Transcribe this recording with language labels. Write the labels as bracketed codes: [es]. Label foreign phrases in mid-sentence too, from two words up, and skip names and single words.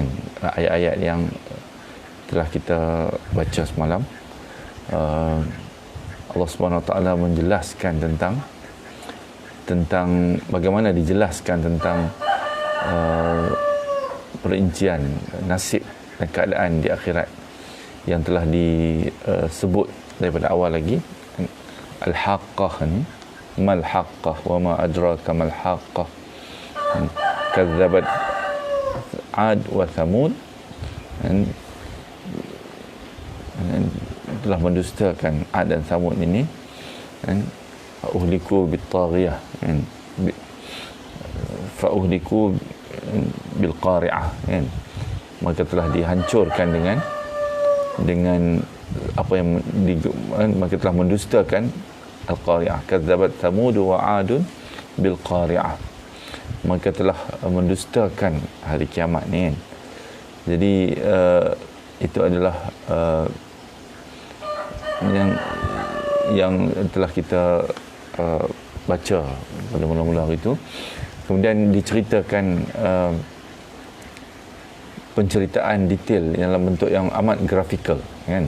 [ms] Ayat-ayat yang telah kita baca semalam, [ar] الله سبحانه وتعالى [ms] menjelaskan tentang bagaimana dijelaskan tentang perincian nasib dan keadaan di akhirat yang telah disebut daripada awal lagi. Al-Haqqah ni, [ar] ما الحاقة وما أدراك ما الحاقة، كذبت عاد وثمود, [ms] dan telah mendustakan Ad dan Thamud ini, kan. [ar] أهلكوا بالطاغية, kan, فأهلكوا بالقارعة, kan. [ms] Mereka telah dihancurkan dengan apa yang mereka telah mendustakan al-qari'ah. [ar] كذبت ثمود وعاد بالقارعة. [ms] Mereka telah mendustakan hari kiamat ni, kan. Jadi itu adalah yang telah kita baca pada mula-mula hari itu. Kemudian diceritakan penceritaan detail dalam bentuk yang amat grafikal, kan.